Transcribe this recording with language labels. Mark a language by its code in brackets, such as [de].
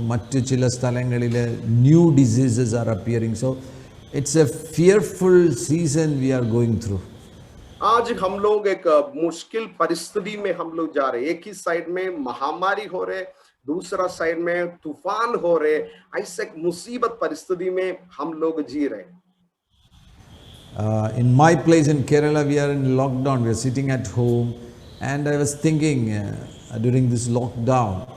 [ml] മറ്റു ചില സ്ഥലങ്ങളിൽ [en] New diseases are appearing. So it's a fearful season we are going through. [hi] आज हम लोग एक मुश्किल परिस्थिति में हम लोग जा रहे हैं. एक ही साइड में महामारी हो रहे, दूसरा साइड में तूफान हो रहे. ऐसे एक मुसीबत परिस्थिति में हम लोग जी रहे. [en] In my place in Kerala, we are in lockdown. We are sitting at home, and I was thinking during this lockdown.